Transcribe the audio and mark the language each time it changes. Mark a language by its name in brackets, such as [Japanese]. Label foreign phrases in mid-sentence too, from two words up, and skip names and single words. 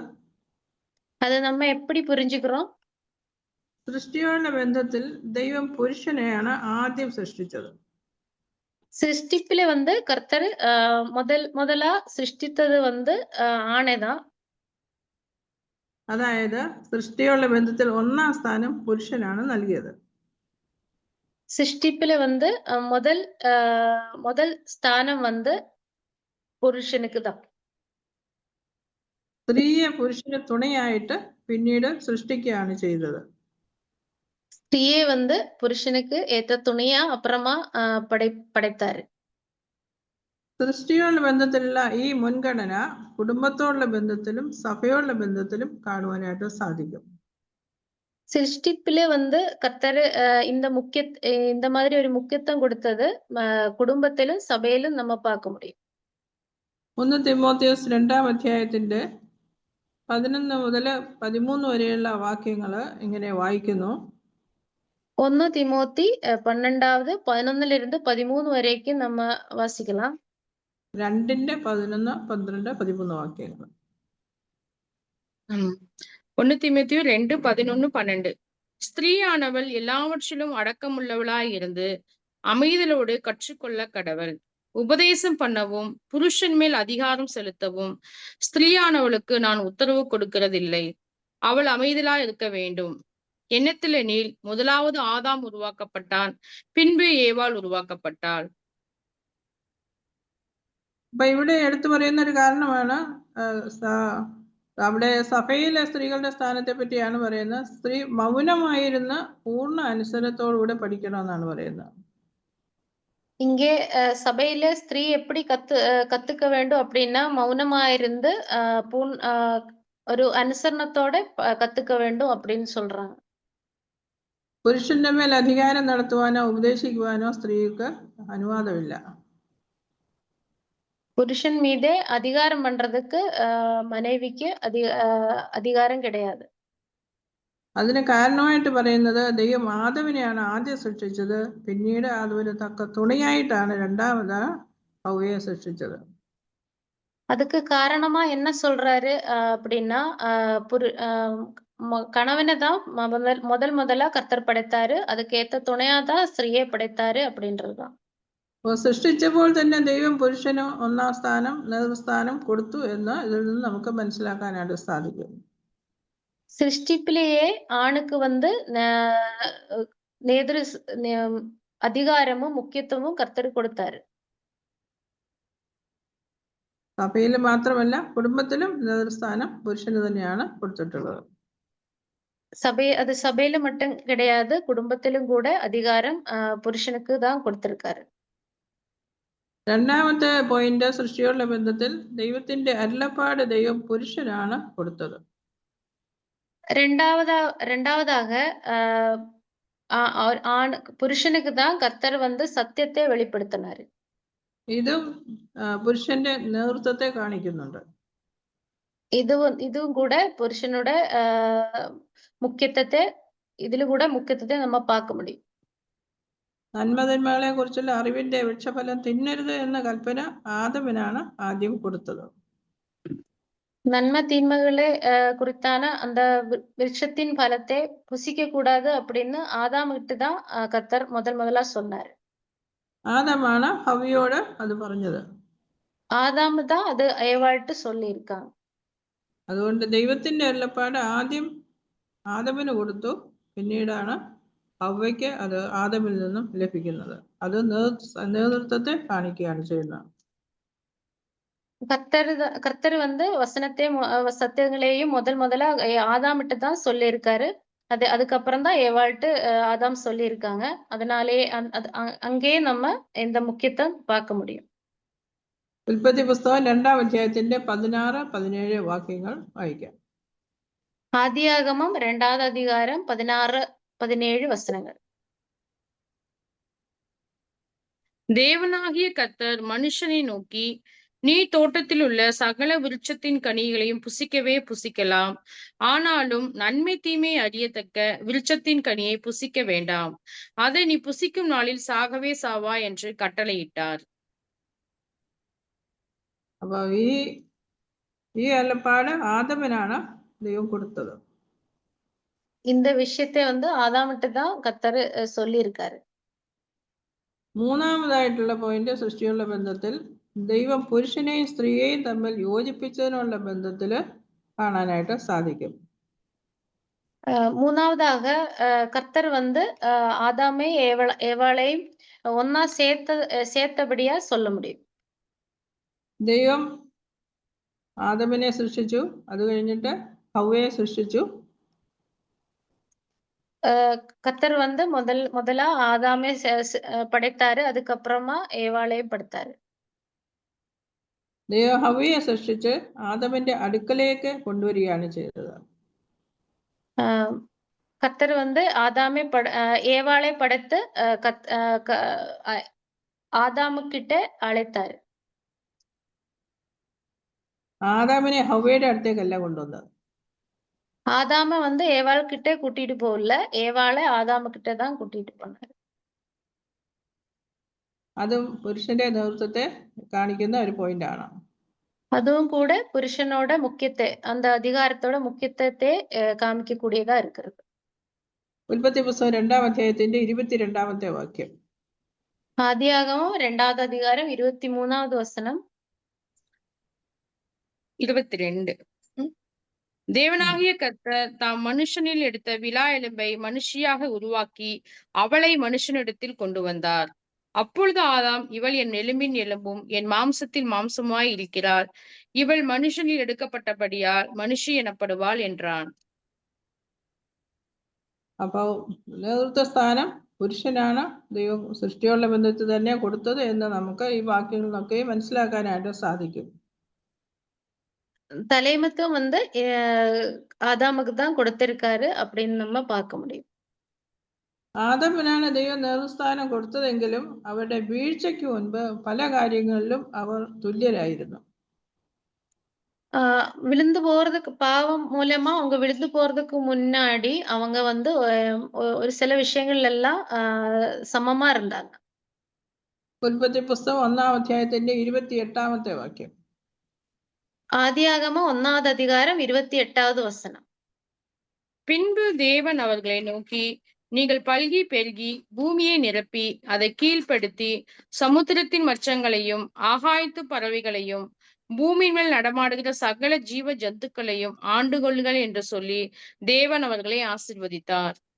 [Tamil] அது நம்ம எப்படி புரிஞ்சுக்கிறோம்? [Malayalam] സൃഷ്ടിയോടുള്ള ബന്ധത്തിൽ ദൈവം പുരുഷനെയാണ് ആദ്യം സൃഷ്ടിച്ചത്. [Tamil] சிருஷ்டிப்புல வந்து கர்த்தர் முதலா சிருஷ்டித்தது வந்து ஆணைதான். [Malayalam] അതായത് സൃഷ്ടിയോടുള്ള ബന്ധത്തിൽ ഒന്നാം സ്ഥാനം പുരുഷനാണ് നൽകിയത്. [Tamil] சிருஷ்டிப்புல வந்து முதல் ஸ்தானம் வந்து പുരുഷനുക്ക് தான். [Malayalam] സ്ത്രീയെ പുരുഷന് തുണയായിട്ട് പിന്നീട് സൃഷ്ടിക്കുകയാണ് ചെയ്തത്. [Tamil] ஸ்திரீயே வந்து புருஷனுக்கு ஏத்த துணையா அப்புறமா படைத்தாரு. [Malayalam] സൃഷ്ടിയോടുള്ള ബന്ധത്തിലുള്ള ഈ മുൻഗണന കുടുംബത്തോടുള്ള ബന്ധത്തിലും സഭയോടുള്ള ബന്ധത്തിലും കാണുവാനായിട്ട് സാധിക്കും. [Tamil] சிருஷ்டிப்பிலே வந்து கர்த்தர் இந்த மாதிரி ஒரு முக்கியத்துவம் கொடுத்தது குடும்பத்திலும் സഭയിലും நம்ம பார்க்க முடியும். [Malayalam] 1 തിമോത്തിയോസ് 2-ാം അധ്യായത്തിന്റെ 11 മുതൽ 13 വരെയുള്ള വാക്യങ്ങൾ ഇങ്ങനെ വായിക്കുന്നു. [Tamil] 1 തിമോത്തി 12வது 11லிருந்து 13 வரைக்கும் நம்ம வாசிக்கலாம். [Malayalam] 2-ന്റെ 11, 12, 13 വാക്യങ്ങൾ. [Tamil] 1 தீமோத்தேயு 2, 11, 12. ஸ்திரீயானவள் எல்லாவற்றிலும் அடக்கமுள்ளவளாய் இருந்து அமைதலோடு கற்றுக்கொள்ள கடவள். உபதேசம் பண்ணவும் புருஷன் மேல் அதிகாரம் செலுத்தவும் ஸ்திரீயானவளுக்கு நான் உத்தரவு கொடுக்கிறதில்லை. அவள் அமைதலாய் இருக்க வேண்டும். எண்ணத்திலெனில் முதலாவது ஆதாம் உருவாக்கப்பட்டான், பின்பு ஏவாள் உருவாக்கப்பட்டாள். [Malayalam] അപ്പൊ ഇവിടെ എടുത്തു പറയുന്ന ഒരു കാരണമാണ് അവിടെ സഭയിലെ സ്ത്രീകളുടെ സ്ഥാനത്തെ പറ്റിയാണ് പറയുന്നത്. സ്ത്രീ മൗനമായിരുന്ന പൂർണ്ണ അനുസരണത്തോടുകൂടെ പഠിക്കണമെന്നാണ് പറയുന്നത്. [Tamil] இங்கே சபையில ஸ்திரீ எப்படி கத்துக்க வேண்டும் அப்படின்னா மௌனமா இருந்து ஒரு அனுசரணத்தோட கத்துக்க வேண்டும் அப்படின்னு சொல்றாங்க. [Malayalam] പുരുഷന്റെ മേൽ അധികാരം നടത്തുവാനോ ഉപദേശിക്കുവാനോ സ്ത്രീക്ക് അനുവാദമില്ല. [Tamil] புருஷன் மீதே அதிகாரம் பண்றதுக்கு மனைவிக்கு அதிகாரம் கிடையாது. [Malayalam] അതിന് കാരണമായിട്ട് പറയുന്നത് ദൈവം ആദമിനെയാണ് ആദ്യം സൃഷ്ടിച്ചത്, പിന്നീട് അതിന് തക്ക തുണയായിട്ടാണ് രണ്ടാമത് ഹവ്വയെ സൃഷ്ടിച്ചത്. [Tamil] அதுக்கு காரணமா என்ன சொல்றாரு அப்படின்னா கணவனை தான் முதலா கர்த்தர் படைத்தாரு, அதுக்கு ஏத்த துணையா தான் ஸ்திரீயை படைத்தாரு அப்படின்றதுதான். [Malayalam] സൃഷ്ടിച്ചപ്പോൾ തന്നെ ദൈവം പുരുഷന് 1-ാം സ്ഥാനം നേതൃസ്ഥാനം കൊടുത്തു എന്ന് ഇതിൽ നിന്ന് നമുക്ക് മനസ്സിലാക്കാനായിട്ട് സാധിക്കും. [Tamil] சிருஷ்டிப்பிலேயே ஆணுக்கு வந்து அதிகாரமும் முக்கியத்துவமும் கர்த்தர் കൊടുത്താரு. [Malayalam] സഭയിൽ മാത്രമല്ല കുടുംബത്തിലും നേതൃസ്ഥാനം പുരുഷന് തന്നെയാണ് കൊടുത്തിട്ടുള്ളത്. [Tamil] அது சபையில மட்டும் கிடையாது, குடும்பத்திலும் கூட அதிகாரம் புருஷனுக்கு தான் கொடுத்திருக்காரு. [Malayalam] രണ്ടാമത്തെ പോയിന്റ്, സൃഷ്ടിയോടുള്ള ബന്ധത്തിൽ ദൈവത്തിന്റെ അരുളപ്പാട് ദൈവം പുരുഷനാണ് കൊടുത്തത്. [Tamil] ரெண்டாவதாக புருஷனுக்கு தான் கர்த்தர் வந்து சத்தியத்தை வெளிப்படுத்தினாரு. [Malayalam] ഇതും പുരുഷന്റെ നേതൃത്വത്തെ കാണിക്കുന്നുണ്ട്. [Tamil] இதுவும் கூட புருஷனோட [Malayalam] ഇതിലും കൂടെ മുഖ്യത്വത്തെ [Tamil] நம்ம பார்க்க முடியும். [Malayalam] നന്മതിന്മകളെ കുറിച്ചുള്ള അറിവിന്റെ വൃക്ഷഫലം തിന്നരുത് എന്ന കൽപ്പന ആദമിനാണ് ആദ്യം കൊടുത്തത്. [Tamil] நன்மை தீமைகளை குறித்தான அந்த விருட்சத்தின் பலத்தை புசிக்க கூடாது அப்படின்னு ஆதாமுகிட்ட தான் கர்த்தர் முதலா சொன்னாரு. [Malayalam] ആദമാണ് ഹവ്വയോട് അത് പറഞ്ഞത്. [Tamil] ആദാമ് தான் அது ஏவாள்ட்டு சொல்லியிருக்காங்க. [Malayalam] അതുകൊണ്ട് ദൈവത്തിന്റെ അരുളപ്പാട് ആദ്യം ആദമിന് കൊടുത്തു, പിന്നീടാണ് ഹവ്വയ്ക്ക് അത് ആദമിൽ നിന്നും ലഭിക്കുന്നത്. അത് നേതൃത്വത്തെ കാണിക്കുകയാണ് ചെയ്യുന്നത്. [Tamil] கர்த்தர் வந்து சத்தியங்களையும் முதலா ஆதாமிட்டு தான் சொல்லியிருக்காரு. அதுக்கப்புறம் தான் ஏவாள்ட்டு ஆதாம் சொல்லியிருக்காங்க. அதனாலே அங்கேயே நம்ம இந்த முக்கியத்துவம் பார்க்க முடியும். [Malayalam] ഉൽപ്പത്തി പുസ്തകം 2-ാം അധ്യായത്തിന്റെ 16, 17 വാക്യങ്ങൾ വായിക്കാം. [Tamil] ஆதியாகமம் 2வது அதிகாரம் 16, 17 வசனங்கள். தேவனாகிய கர்த்தர் மனுஷனை நோக்கி, நீ தோட்டத்தில் உள்ள சகல விருட்சத்தின் கனிகளையும் புசிக்கவே புசிக்கலாம், ஆனாலும் நன்மை தீமை அறியத்தக்க விருட்சத்தின் கனியை புசிக்க வேண்டாம், அதை நீ புசிக்கும் நாளில் சாகவே சாவா என்று கட்டளையிட்டார். [Malayalam] അപ്പൊ ഈ അരുളപ്പാട് ആദമിനാണ് ദൈവം കൊടുത്തത്. [Tamil] இந்த விஷயத்தை வந்து ஆதாமிட்டு தான் கர்த்தர் சொல்லியிருக்காரு. [Malayalam] മൂന്നാമതായിട്ടുള്ള പോയിന്റ്, സൃഷ്ടിയുള്ള ബന്ധത്തിൽ ദൈവം പുരുഷനെയും സ്ത്രീയെയും തമ്മിൽ യോജിപ്പിച്ചതിനുള്ള ബന്ധത്തില് കാണാനായിട്ട് സാധിക്കും. [Tamil] மூணாவதாக கர்த்தர் வந்து ஆதாமை ஏவாளையும் ஒன்னா சேர்த்தபடியா சொல்ல முடியும். ദൈവം ആദമിനെ സൃഷ്ടിച്ചു, അത് കഴിഞ്ഞിട്ട് ഹവ്വയെ സൃഷ്ടിച്ചു. கர்த்தர் வந்து முதலா ஆதாமே படைத்தாரு. அதுக்கப்புறமா ஏவாளையும் படைத்தாரு. [Malayalam] ദൈവം ഹവ്വയെ സൃഷ്ടിച്ച് ആദമിന്റെ അടുക്കലേക്ക് കൊണ്ടുവരികയാണ് ചെയ്തത്. [Tamil] கர்த்தர் வந்து ஏவாளை படைத்து ஆதாமுக்கிட்ட அழைத்தாரு. [Malayalam] ആദാമിനെ ഹവ്വയുടെ അടുത്തേക്കല്ല കൊണ്ടുവന്നത്. [Tamil] ஆதாம வந்து ஏவாள் கிட்ட கூட்டிட்டு போகல, ஏவாளை ஆதாம கிட்ட தான் கூட்டிட்டு போனாரு. [Malayalam] അതും പുരുഷന്റെ നേതൃത്വത്തെ കാണിക്കുന്ന ഒരു പോയിന്റ് ആണ്. [Tamil] அதுவும் கூட புருஷனோட அந்த அதிகாரத்தோட முக்கியத்துவத்தை காமிக்கக்கூடியதா இருக்கிறது. [Malayalam] ഉൽപ്പത്തി പുസ്തകം 2-ാം അധ്യായത്തിന്റെ 22-ാമത്തെ വാക്യം. [Tamil] ஆதியாகமம் 2வது அதிகாரம் 23வது வசனம். 22. தேவனாகிய கர்த்தர் தாம் மனுஷனில் எடுத்த விலா எலும்பை மனுஷியாக உருவாக்கி அவளை மனுஷனிடத்தில் கொண்டு வந்தார். அப்பொழுது ஆதாம், இவள் என் எலும்பின் எலும்பும் என் மாம்சத்தில் மாம்சமாய் இருக்கிறாள், இவள் மனுஷனில் எடுக்கப்பட்டபடியால் மனுஷி எனப்படுவாள் என்றான். [Malayalam] അപ്പൊ നേതൃത്വ സ്ഥാനം പുരുഷനാണ് ദൈവം സൃഷ്ടിയുള്ള ബന്ധത്തിൽ തന്നെ കൊടുത്തത് എന്ന് നമുക്ക് ഈ വാക്യങ്ങളിൽ നിന്നൊക്കെ മനസ്സിലാക്കാനായിട്ട് സാധിക്കും. [Tamil] தலைமத்துவம் வந்து ஆதாமுக்கு தான் கொடுத்திருக்காரு அப்படின்னு நம்ம பார்க்க முடியும். [Malayalam] ആദമിനാണ് ദൈവം നേതൃസ്ഥാനം കൊടുത്തതെങ്കിലും അവരുടെ വീഴ്ചയ്ക്ക് മുൻപ് പല കാര്യങ്ങളിലും അവർ തുല്യരായിരുന്നു. [Tamil] விழுந்து போறதுக்கு பாவம் மூலமா அவங்க விழுந்து போறதுக்கு முன்னாடி அவங்க வந்து ஒரு சில விஷயங்கள் எல்லாம் சமமா இருந்தாங்க. [Malayalam] ഉൽപ്പത്തി പുസ്തകം 1-ാം അധ്യായത്തിന്റെ 28-ാമത്തെ വാക്യം. [Tamil] ஆதியாகமம் 1வது அதிகாரம் 28வது வசனம். பின்பு தேவன் அவர்களை நோக்கி, நீங்கள் பல்கி பெருகி பூமியை நிரப்பி அதை கீழ்ப்படுத்தி சமுத்திரத்தின் மச்சங்களையும் ஆகாயத்து பறவைகளையும் பூமியின் மேல் நடமாடுகிற சகல ஜீவ ஜந்துக்களையும் ஆண்டுகொள்ளுங்கள் என்று சொல்லி தேவன் அவர்களை ஆசீர்வதித்தார்.